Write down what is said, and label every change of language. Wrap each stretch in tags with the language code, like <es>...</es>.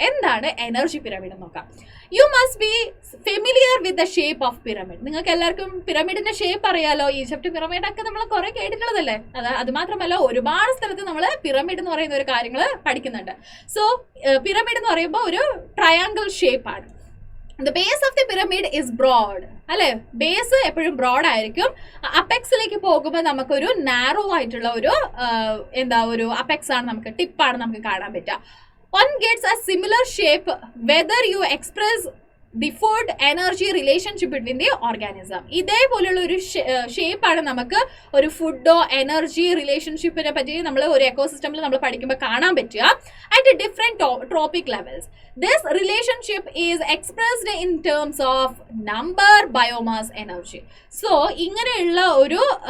<ml>എന്താണ് energy pyramid എന്ന് നോക്കാം.</ml> <en>You must be familiar with the shape of pyramid.</en> <ml>നിങ്ങൾക്ക് എല്ലാവർക്കും പിരമിഡിന്റെ ഷേപ്പ് അറിയാലോ. ഈജിപ്റ്റ് പിരമിഡ് ഒക്കെ നമ്മൾ കുറെ കേട്ടിട്ടുള്ളതല്ലേ. അത് മാത്രമല്ല ഒരുപാട് സ്ഥലത്ത് നമ്മൾ പിരമിഡ് എന്ന് പറയുന്ന ഒരു കാര്യങ്ങൾ പഠിക്കുന്നുണ്ട്. സോ പിരമിഡ് എന്ന് പറയുമ്പോൾ ഒരു ട്രയാങ്കിൾ ഷേപ്പ് ആണ്.</ml> <en>The base of the pyramid is broad.</en> <ml>അല്ലെ, ബേസ് എപ്പോഴും ബ്രോഡ് ആയിരിക്കും. അപ്പെക്സിലേക്ക് പോകുമ്പോൾ നമുക്കൊരു നാരോ ആയിട്ടുള്ള ഒരു അപ്പെക്സ് ആണ്, നമുക്ക് ടിപ്പാണ് നമുക്ക് കാണാൻ പറ്റുക.</ml> <en>One gets a similar shape whether you express the food energy relationship between the organism.</en> <ml>ഇതേപോലെയുള്ള ഒരു ഷേപ്പാണ് നമുക്ക് ഒരു ഫുഡോ എനർജി റിലേഷൻഷിപ്പിനെ പറ്റി നമ്മൾ ഒരു എക്കോസിസ്റ്റമിൽ നമ്മൾ പഠിക്കുമ്പോൾ കാണാൻ പറ്റുക.</ml> <en>At different trophic levels this relationship is expressed in terms of number, biomass, energy. So</en> <ml>ഇങ്ങനെയുള്ള ഒരു</ml>